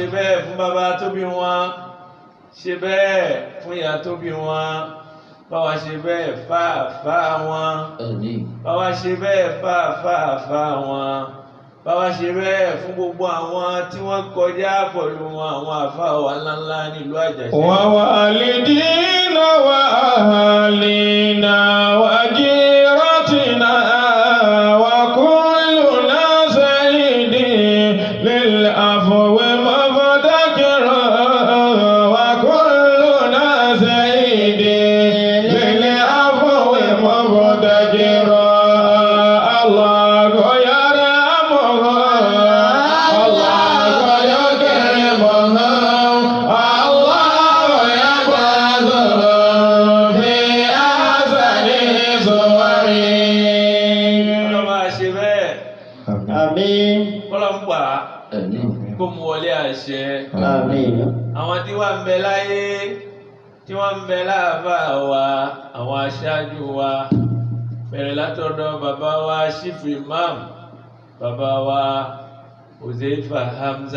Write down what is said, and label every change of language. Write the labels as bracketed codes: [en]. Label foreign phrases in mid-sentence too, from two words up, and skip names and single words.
[yo] ṣe bẹ́ẹ̀ fún bàbá tó bí wọn. Ṣe bẹ́ẹ̀ fún ìyá tó bí wọn. Bá wa ṣe bẹ́ẹ̀ fáàfáà wọn. Àmín. Bá wa ṣe bẹ́ẹ̀ fáàfáà wọn. Bá wa ṣe bẹ́ẹ̀ fún gbogbo àwọn tí wọ́n kọjá pẹ̀lú wọn àwọn àfáà wa ńláńlá nílùú Àjàṣẹ́. [ar] ووالدينا وأهالينا وجيرتنا وكلنا سيد للعفو مفتكر وكلنا سيد للعفو مفتكر الله يرحمه الله يكرمه الله يبعثه في أحسن صوره. [yo] Ọlọ́run máa ṣe bẹ́ẹ̀. Àmín. Ọlọ́run pa á. Àmín. Kó mú wọlé àṣẹ. Àmín. Àwọn tí wọ́n ń bẹ láyé, tí wọ́n ń bẹ láàfáà wa, àwọn aṣáájú wa, bẹ̀rẹ̀ látọ̀dọ̀ bàbá wa [en] Chief Imam, [yo] bàbá wa Uzaifa Hamza.